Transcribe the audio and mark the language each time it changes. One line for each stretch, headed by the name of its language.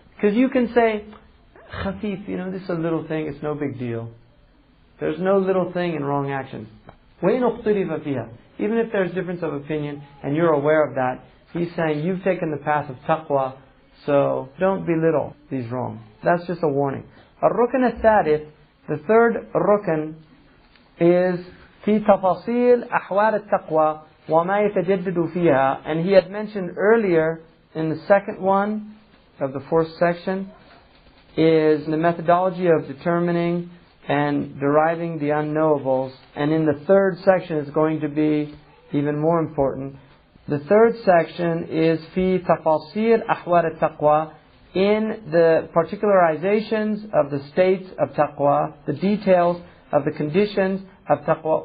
English: Because you can say, khafif, this is a little thing, it's no big deal. There's no little thing in wrong actions.
Arabic: وَإِنْ اُخْتُلِفَ فِيهَا.
English: Even if there's difference of opinion and you're aware of that, he's saying you've taken the path of taqwa, so don't belittle these wrongs. That's just a warning.
Arabic: الركن الثالث,
English: the third rukn, is
Arabic: في تفاصيل أحوال التقوى وما يتجدد فيها.
English: And he had mentioned earlier in the second one of the fourth section is the methodology of determining and deriving the unknowables. And in the third section is going to be even more important. The third section is
Arabic: في تفاصيل أحوال التقوى,
English: in the particularizations of the states of taqwa, the details of the conditions of taqwa.